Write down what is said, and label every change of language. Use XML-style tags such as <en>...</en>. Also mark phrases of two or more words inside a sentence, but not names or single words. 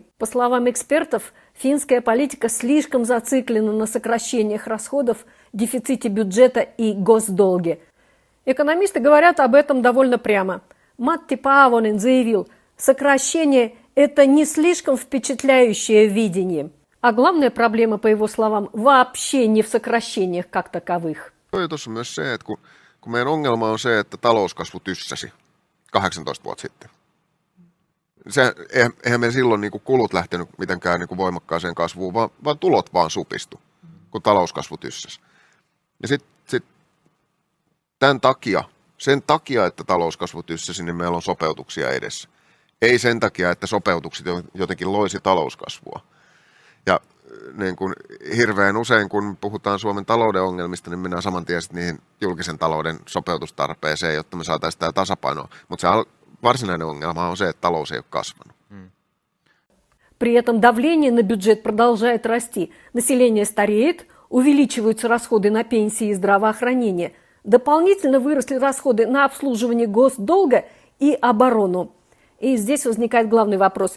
<ru>По словам экспертов, финская политика слишком зациклена на сокращениях расходов, дефиците бюджета и госдолге. Экономисты говорят об этом довольно прямо. Матти Паавонен заявил, сокращение – это не слишком впечатляющее видение. А главная проблема, по его словам, вообще не в сокращениях как таковых.</ru> <fi>Tuossa myös se, että kun meidän ongelma on se, että talouskasvu tyssäsi 18 vuotta sitten. Eihän me silloin niin kuin kulut lähtenyt mitenkään niin kuin voimakkaaseen kasvuun, vaan tulot vaan supistu, kun talouskasvu tyssäsi. Ja sit sen takia, että talouskasvu tyssäsi, niin meillä on sopeutuksia edessä. Ei sen takia, että sopeutukset jotenkin loisi talouskasvua. Ja niin kuin hirveän usein, kun puhutaan Suomen talouden ongelmista, niin mennään saman tien niihin julkisen talouden sopeutustarpeeseen, jotta me saataisiin tämä tasapainoa. Mutta se varsinainen ongelma on se, että talous ei ole kasvanut.</fi> <ru>При этом давление на бюджет продолжает расти. Население стареет, увеличиваются расходы на пенсии и здравоохранение. Дополнительно выросли расходы на обслуживание госдолга и оборону. И здесь возникает главный вопрос.</ru>